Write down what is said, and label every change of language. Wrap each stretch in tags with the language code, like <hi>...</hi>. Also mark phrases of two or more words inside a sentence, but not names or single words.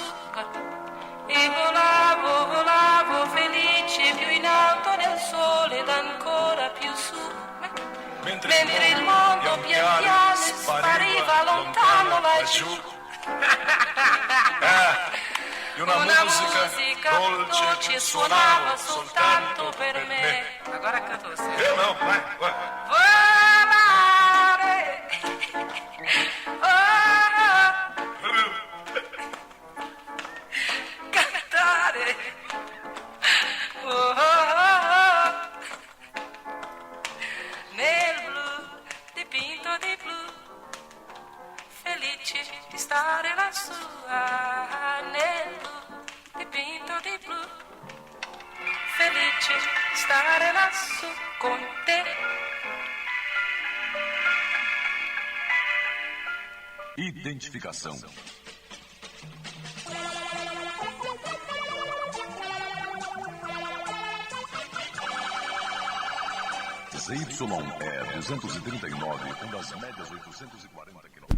<it>E volavo felice più in alto nel sole ed ancora più su. Mentre il mondo pian piano spariva lontano laggiù. E una musica dolce suonava soltanto per me.</it> <pt>Agora canto você. Eu não, vai.</pt> <it>Volare. Cantare. Nel blu dipinto di blu, felice di stare lassù. Nel blu dipinto di blu, felice di stare lassù con te.</it> <pt>Identificação. ZYE 239, com das médias 840 km.</pt>